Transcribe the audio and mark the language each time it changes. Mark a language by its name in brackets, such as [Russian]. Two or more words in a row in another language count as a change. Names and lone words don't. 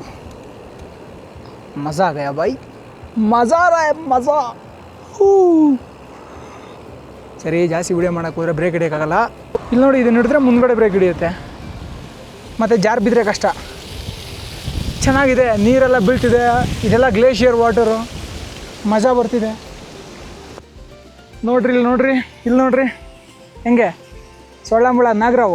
[Hindi] मज़ा आ गया भाई, मज़ा आ रहा है, मज़ा. [Kannada] ಸರಿ, ಜಾಸ್ತಿ ವಿಡಿಯೋ ಮಾಡೋಕ್ಕೆ ಹೋದರೆ ಬ್ರೇಕ್ ಹಿಡಿಯೋಕ್ಕಾಗಲ್ಲ. ಇಲ್ಲಿ ನೋಡಿ, ಇದನ್ನ ಹಿಡಿದ್ರೆ ಮುಂದ್ಗಡೆ ಬ್ರೇಕ್ ಹಿಡಿಯುತ್ತೆ, ಮತ್ತು ಜಾರ್ ಬಿದ್ದರೆ ಕಷ್ಟ. ಚೆನ್ನಾಗಿದೆ, ನೀರೆಲ್ಲ ಬೀಳ್ತಿದೆ, ಇದೆಲ್ಲ [English] glacier water, [Kannada] ಮಜಾ ಬರ್ತಿದೆ. ನೋಡ್ರಿ ಇಲ್ಲಿ ನೋಡ್ರಿ ಹೆಂಗೆ ಸೊಳ್ಳಂಬಳ ನಾಗರಾವು.